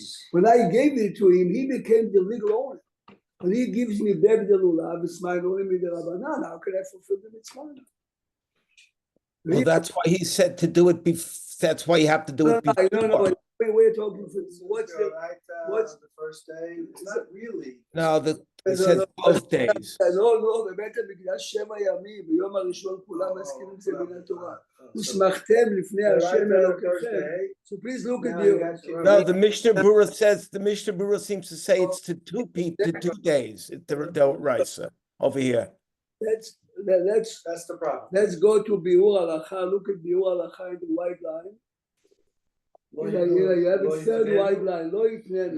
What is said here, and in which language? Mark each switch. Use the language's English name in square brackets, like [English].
[English] When I gave it to him, he became the legal owner. When he gives me back the lulav, it's mine only mid'Rabbanan. How can I fulfill the mitzvah? Well, that's why he said to do it that's why you have to do it before. No, we're talking, what's the, what's- The first day, it's not really. No, it No, says no, both days. [Hebrew] לא, בבית המקדש 7 ימים, ביום הראשון כולם מסכימים זה מן התורה. ושמחתם לפני השם אלוקיכם. [English] So please look at the... No, the Mishnah Berurah seems to say it's to 2 days. The Raisa over here. Let's That's the problem. let's go to ביאור הלכה, look at ביאור הלכה in the white line. You have a third white line, לא יתנני.